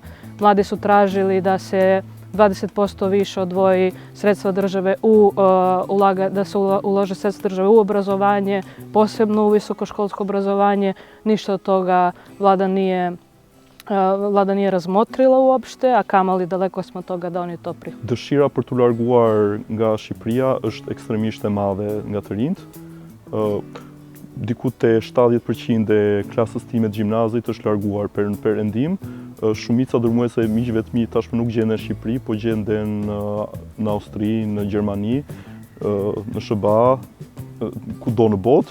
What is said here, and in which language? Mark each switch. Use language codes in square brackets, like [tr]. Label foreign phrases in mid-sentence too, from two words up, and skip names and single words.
[sr] Mladi su tražili da se 20% više odvoji sredstva države da se ulože sredstva države u obrazovanje, posebno u visokoškolsko obrazovanje. Ništa od toga vlada nije razmotrila uopšte, a kamali daleko smo od toga da oni to prihvate. [sq] Dëshira për t'u larguar nga Shqipëria është ekstremisht e madhe nga të rinjt. Diku te 70% e klasës time të gjimnazit është larguar në perëndim. Shumica dërmuese e miqve të mi tashmë nuk gjenden në Shqipëri, po gjenden në Austri, në Gjermani, në SBA, kudo në botë.